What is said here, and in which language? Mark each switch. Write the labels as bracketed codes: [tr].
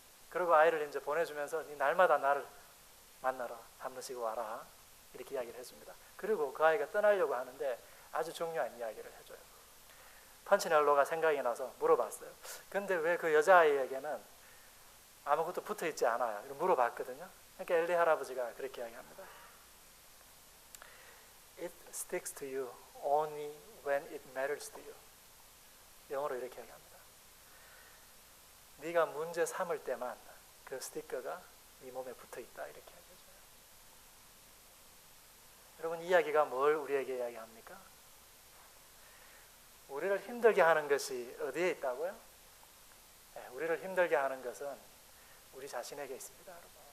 [ko] 그리고 아이를 이제 보내주면서 네 날마다 나를 만나러 한 번씩 와라, 이렇게 이야기를 해줍니다. 그리고 그 아이가 떠나려고 하는데 아주 중요한 이야기를 해줘요. 펀치넬로가 생각이 나서 물어봤어요. 근데 왜 그 여자아이에게는 아무것도 붙어있지 않아요? 이렇게 물어봤거든요. 그러니까 엘리 할아버지가 그렇게 이야기합니다. [en] It sticks to you only when it matters to you. [ko] 영어로 이렇게 이야기합니다. 네가 문제 삼을 때만 그 스티커가 네 몸에 붙어있다, 이렇게 이야기해줘요. 여러분, 이 이야기가 뭘 우리에게 이야기합니까? 우리를 힘들게 하는 것이 어디에 있다고요? 우리를 힘들게 하는 것은 우리 자신에게 있습니다, 여러분.